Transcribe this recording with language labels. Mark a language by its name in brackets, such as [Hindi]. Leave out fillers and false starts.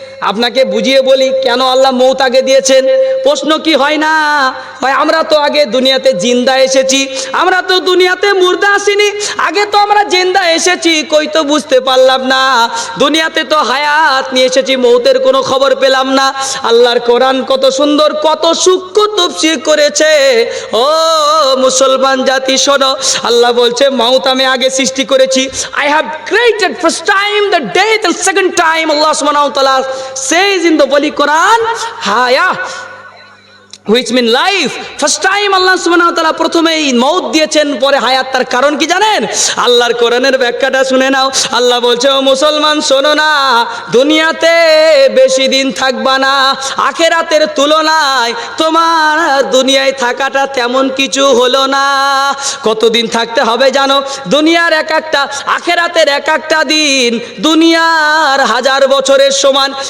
[Bangla] আপনাকে বুঝিয়ে বলি কেন আল্লাহ মৌত আগে দিয়েছেন। প্রশ্ন কি হয় না, ভাই আমরা তো আগে দুনিয়াতে জিন্দা এসেছি, আমরা তো দুনিয়াতে মুর্দা আসিনি, আগে তো আমরা জিন্দা এসেছি, কই তো বুঝতে পারলাম না। দুনিয়াতে তো হায়াত নিয়ে এসেছি, মৌতের কোনো খবর পেলাম না। আল্লাহর কোরআন কত সুন্দর, কত সূক্ষ্ম তাফসীর করেছে। ও মুসলমান জাতি শোনো, আল্লাহ বলছে মৌত আমি আগে সৃষ্টি করেছি। [English] I have created first time the death and second time Allah subhanahu wa ta'ala says in the Holy Quran haya, which mean life. First time [Bangla] Allah subhanahu wa ta'ala প্রথমেই মউত দিয়েছেন, পরে হায়াত। তার কারণ কি জানেন? আল্লাহর কোরআনের ব্যাখ্যাটা শুনে নাও। আল্লাহ বলছে, ও মুসলমান শোনো না, দুনিয়াতে বেশি দিন থাকবা না, আখিরাতের তুলনায় তোমার দুনিয়ায় থাকাটা তেমন কিছু হলো না। কতদিন থাকতে হবে জানো? দুনিয়ার এক একটা, আখিরাতের এক একটা দিন দুনিয়ার 1000 বছরের সমান।